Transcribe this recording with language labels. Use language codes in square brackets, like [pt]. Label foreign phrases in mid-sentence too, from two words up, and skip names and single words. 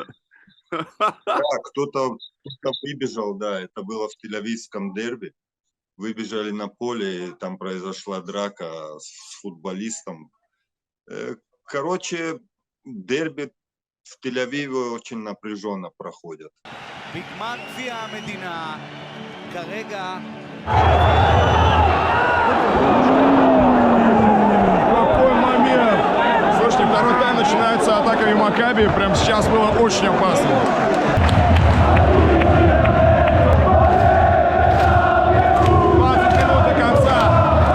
[ru] Да, кто-то выбежал, да, это было в тель-авивском дерби. Выбежали на поле, и там произошла драка с футболистом. Короче, дерби в Тель-Авиве очень напряженно проходят. [he] בגמר גביע המדינה, כרגע [ru] Какой момент! Слушайте, второй тайм начинается атаками Макаби. Прямо сейчас было очень опасно. 20 минут до конца.